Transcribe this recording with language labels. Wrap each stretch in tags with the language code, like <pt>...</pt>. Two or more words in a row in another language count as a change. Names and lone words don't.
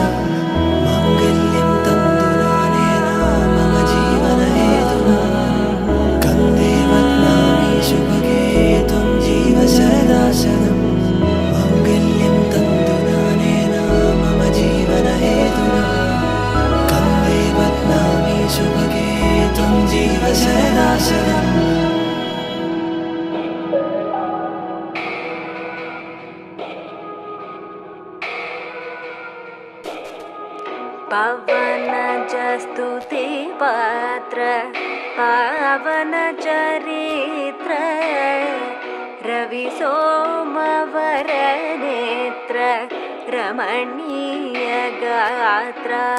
<sa>മംഗല്യം തന്തുനാനേന മമ ജീവന ഹേതുനാ കന്ദേ ബദ്നാമി ശുഭഗേ ത്വം ജീവ സദാ സദാ മംഗല്യം തന്തുനാനേന മമ ജീവന ഹേതുനാ കന്ദേ ബദ്നാമി ശുഭഗേ ത്വം ജീവ സദാ സദാ पवन स्तुति पात्र पावन चरित्र रवि सोमवर नेत्र रमणीय गात्र</sa>